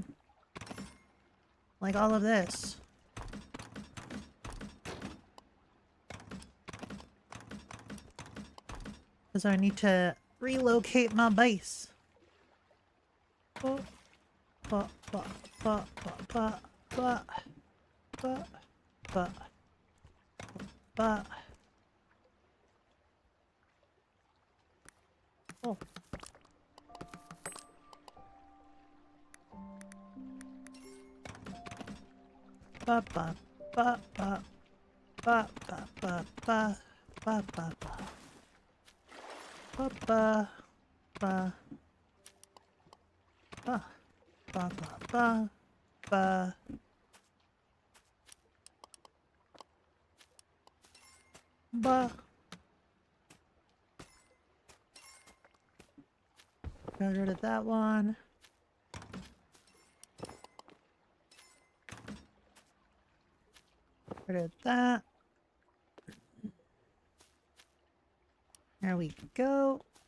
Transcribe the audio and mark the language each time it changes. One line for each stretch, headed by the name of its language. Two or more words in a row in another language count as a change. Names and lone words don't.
English: Like all of this. Because I need to relocate my base. Oh. But. Oh. Ba ba ba ba ba ba ba ba ba ba ba ba ba ba ba ba ba ba. Ba. Got rid of that one. Rid of that. There we go.